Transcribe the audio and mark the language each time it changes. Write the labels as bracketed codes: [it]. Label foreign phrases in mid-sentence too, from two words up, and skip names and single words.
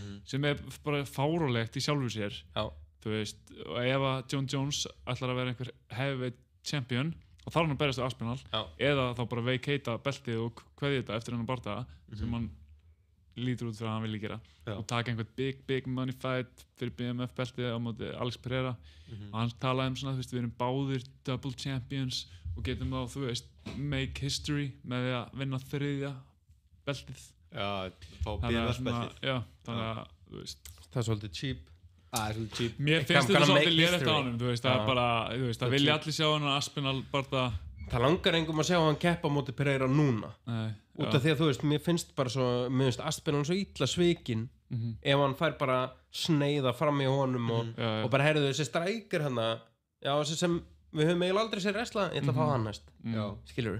[is] sem er bara fáránlegt í sjálfu sér, þú veist, og ef að John Jones ætlar að vera einhver [en] heavyweight champion [is] og þá er hann að berjast á Aspinall eða þá bara vacata beltið og kveðja þetta eftir hennar bardaga sem hann lítur út fyrir að hann vilja gera og taka einhvern [en] big money fight [is] fyrir BMF beltið á móti Alex Pereira og hann talaði svona, þú veist, við erum báðir [en] double champions [is] og getum þá, þú veist, [en] make history [is] með því að vinna 3. beltið fá BMF beltið þannig að, þú veist, það er svolítið cheap. Mér finnst þetta svolítið lélegt á honum, þú veist, það er bara, þú veist, það vilja allir sjá hann og Aspinall bara það langar engum að sjá hann keppa á móti Pereira núna út af því að, þú veist, mér finnst bara svo, mér finnst Aspinall svo illa svikinn ef hann fær bara sneiða fram í honum og bara heyrðu þessi strækir hann þessi sem við höfum eiginlega aldrei sér wrestla, ég ætla að fá hann næst skilurðu?